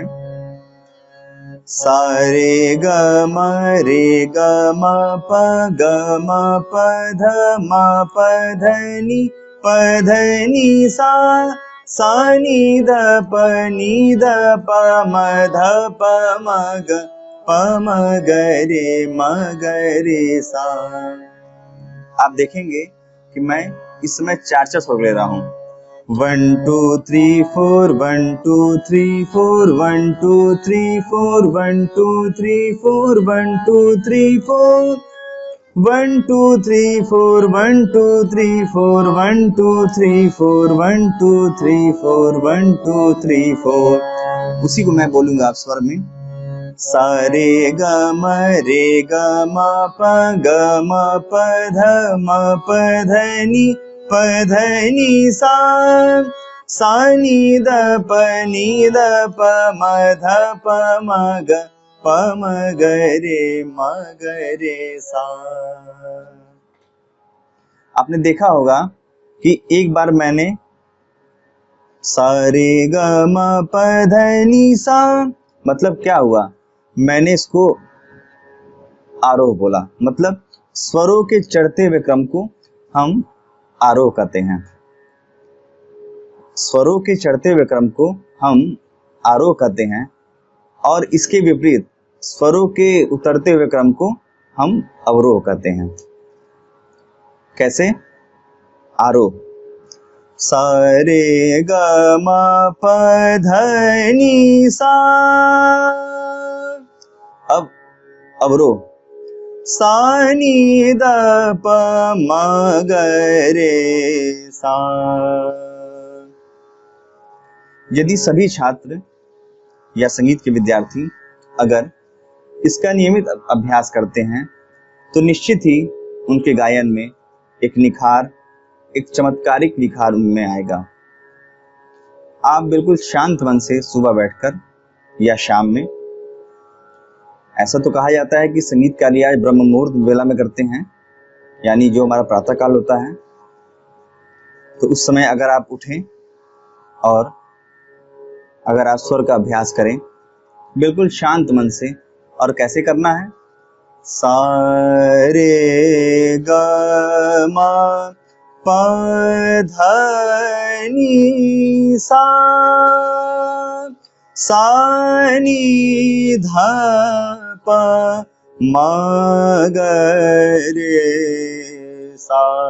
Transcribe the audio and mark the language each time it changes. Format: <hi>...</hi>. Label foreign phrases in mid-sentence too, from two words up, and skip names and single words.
<hi>सा रे ग म प ध नि सा, सा नि ध प म ध प म ग रे सा। आप देखेंगे कि मैं इस समय 4 स्वर ले रहा हूँ। 1 2 3 4, 1 2 3 4, 1 2 3 4, 1 2 3 4, 1 2 3 4, 1 2 3 4, 1 2 3 4, 1 2 3 4, 1 2 3 4, 1 2 3 4। उसी को मैं बोलूंगा आप स्वर में। सा रे ग म प ध नि सा, सा नि ध प म ध प म ग रे सा। आपने देखा होगा कि एक बार मैंने सा रे ग म प ध नि सा, मतलब क्या हुआ, मैंने इसको आरोह बोला। मतलब स्वरों के चढ़ते हुए क्रम को हम आरोह कहते हैं। स्वरों के चढ़ते हुए क्रम को हम आरोह कहते हैं, और इसके विपरीत स्वरों के उतरते हुए क्रम को हम अवरोह कहते हैं। कैसे? आरोह। सा रे ग म प ध नि सा। अब अवरोह। सा नि ध प म ग रे सा। यदि सभी छात्र या संगीत के विद्यार्थी अगर इसका नियमित अभ्यास करते हैं तो निश्चित ही उनके गायन में एक निखार, एक चमत्कारिक निखार उनमें आएगा। आप बिल्कुल शांत मन से सुबह बैठकर या शाम में, ऐसा तो कहा जाता है कि संगीत का रियाज ब्रह्म मुहूर्त वेला में करते हैं, यानी जो हमारा प्रातः काल होता है। तो उस समय अगर आप उठें और अगर आप स्वर का अभ्यास करें बिल्कुल शांत मन से, और कैसे करना है, सा रे ग म प ध नि सा, सा नि ध प म ग रे सा।</hi>